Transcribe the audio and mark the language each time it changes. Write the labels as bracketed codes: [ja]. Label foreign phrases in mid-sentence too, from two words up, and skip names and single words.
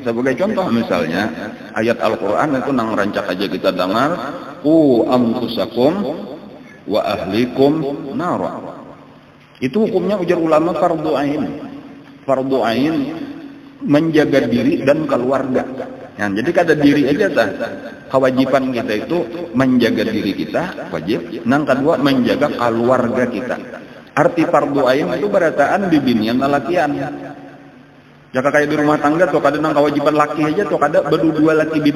[id] Sebagai contoh misalnya ayat Al-Quran itu nang rancak aja kita dengar, [ar] أنفسكم وأهليكم نارا. [id] Itu hukumnya ujar ulama fardu ain. Fardu ain menjaga diri dan keluarga. Ya, [bjn] jadi kada diri aja tah. Kewajiban kita itu menjaga diri kita, wajib. Nang kedua menjaga keluarga kita. Arti fardu ain itu berataan di binian lalakian. Jaka kayak di rumah tangga tuh kada nang kewajiban laki aja tuh kada berdua laki bini.